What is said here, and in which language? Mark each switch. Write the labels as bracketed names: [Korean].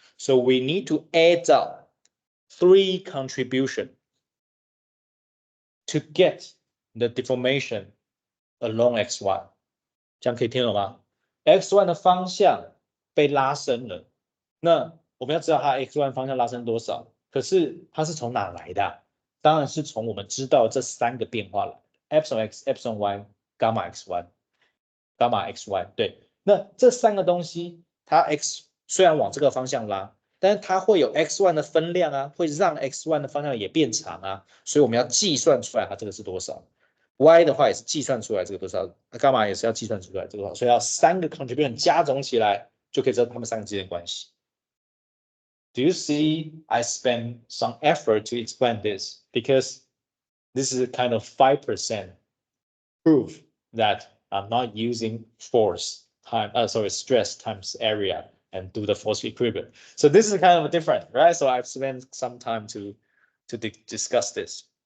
[English] So we need to add up 3 contributions to get the deformation along x1， [Chinese] 这样可以听懂吗 ？x1 的方向被拉伸了，那我们要知道它 x1 方向拉伸多少，可是它是从哪来的啊？当然是从我们知道这3个变化来 ，epsilon x、epsilon y、gamma x1、gamma xy，对，那这3个东西，它 x 虽然往这个方向拉，但是它会有 x1 的分量啊，会让 x1 的方向也变长啊，所以我们要计算出来它这个是多少。 y 的话也是计算出来这个多少，伽马也是要计算出来这个多少，所以要3个 contribution 加总起来，就可以知道它们3个之间的关系。 [English] Do you see I spent some effort to explain this? Because this is kind of 5% proof that I'm not using force time, stress times area and do the force equilibrium. So this is kind of different, right? So I've spent some time to discuss this.